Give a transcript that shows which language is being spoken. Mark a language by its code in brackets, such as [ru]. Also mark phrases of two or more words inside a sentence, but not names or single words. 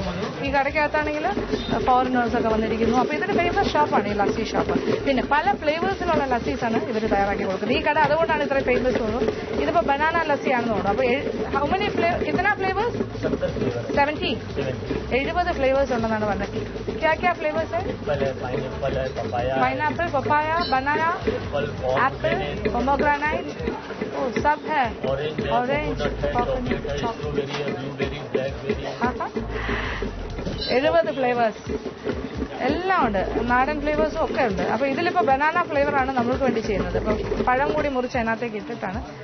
[ml] ഈ കടയ്ക്കകത്താണെങ്കിൽ ഫോറിനേഴ്സൊക്കെ വന്നിരിക്കുന്നു. അപ്പോൾ ഇതൊരു ഫേമസ് ഷോപ്പാണ് ഈ ലസ്സി ഷോപ്പ്. പിന്നെ പല ഫ്ലേവേഴ്സിലുള്ള ലස්සീസാണ് ഇവർ തയ്യാറാക്കി കൊടുക്കുന്നത്. ഈ കട അതുകൊണ്ടാണ് ഇത്ര ഫേമസ് തോന്നുന്നു. ഇതിപ്പോൾ ബനാന ലസ്സി ആണെന്ന് തോന്നുന്നു. അപ്പോൾ [en] how many [ml] കിतना ഫ്ലേവേഴ്സ്? 70 ഫ്ലേവേഴ്സ് ഉണ്ടെന്നാണ് പറഞ്ഞത്. [hi] क्या फ्लेवर्स है? [en] pineapple, papaya, banana, apple, pomegranate, [hi] सब है. [en] orange, coconut, strawberry, blueberry, blackberry. [ml] 70 ഫ്ലേവേഴ്സ് എല്ലാം ഉണ്ട്. നാടൻ ഫ്ലേവേഴ്സും ഒക്കെ ഉണ്ട്. അപ്പോൾ ഇതിലിപ്പോൾ ബനാന ഫ്ലേവറാണ് നമ്മൾക്ക് വേണ്ടി ചെയ്യുന്നത്. ഇപ്പോൾ പഴം കൂടി മുറിച്ച് അതിനകത്തേക്ക് ഇട്ടിട്ടാണ്.